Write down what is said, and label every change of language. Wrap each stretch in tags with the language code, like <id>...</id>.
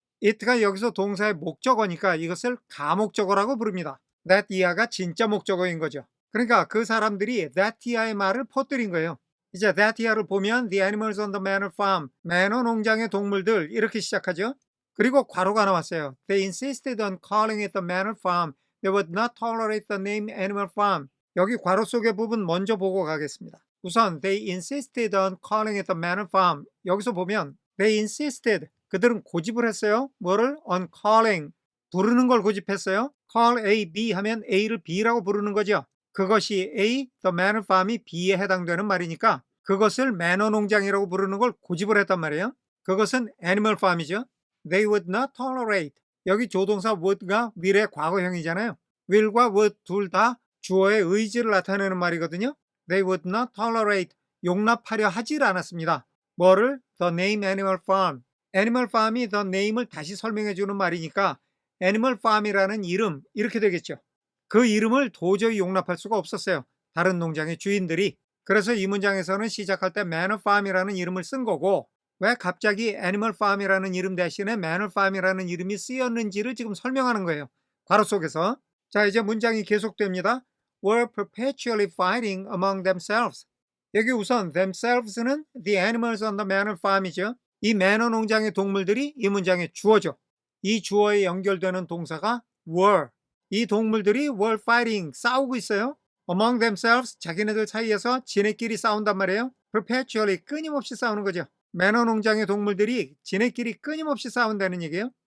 <ko>it가 여기서 동사의 목적어니까 이것을 가목적어라고 부릅니다. that year가 진짜 목적어인 거죠. 그러니까 그 사람들이 that year의 말을 퍼뜨린 거예요. 이제 that year를 보면</ko> <en>the animals on the manor farm,</en> <ko>매너 농장의 동물들 이렇게 시작하죠. 그리고 괄호가 나왔어요.</ko> <en>They insisted on calling it the manor farm. They would not tolerate the name animal farm.</en> <ko>여기 괄호 속의 부분 먼저 보고 가겠습니다. 우선</ko> <en>they insisted on calling it the manor farm.</en> <ko>여기서 보면 they insisted, 그들은 고집을 했어요. 뭐를? on calling, 부르는 걸 고집했어요. call A, B 하면 A를 B라고 부르는 거죠. 그것이 A, the manor farm이 B에 해당되는 말이니까 그것을 매너 농장이라고 부르는 걸 고집을 했단 말이에요. 그것은 animal farm이죠.</ko> <en>They would not tolerate.</en> <ko>여기 조동사 would가 will의 과거형이잖아요. will과 would 둘 다 주어의 의지를 나타내는 말이거든요.</ko> <en>They would not tolerate.</en> <ko>용납하려 하질 않았습니다. 뭐를?</ko> <en>The name animal farm.</en> <ko>animal farm이 the name을 다시 설명해 주는 말이니까 animal farm이라는 이름 이렇게 되겠죠. 그 이름을 도저히 용납할 수가 없었어요. 다른 농장의 주인들이. 그래서 이 문장에서는 시작할 때 manor farm이라는 이름을 쓴 거고 왜 갑자기 animal farm이라는 이름 대신에 manor farm이라는 이름이 쓰였는지를 지금 설명하는 거예요. 괄호 속에서. 자, 이제 문장이 계속됩니다.</ko> <en>were perpetually fighting among themselves.</en> <ko>여기 우선</ko> <en>themselves는 the animals on the manor farm이죠.</en> <ko>이 매너 농장의 동물들이 이 문장의 주어죠. 이 주어에 연결되는 동사가 were. 이 동물들이 were fighting, 싸우고 있어요. among themselves, 자기네들 사이에서 지네끼리 싸운단 말이에요. perpetually, 끊임없이 싸우는 거죠. 매너 농장의 동물들이 지네끼리 끊임없이 싸운다는 얘기예요.</ko>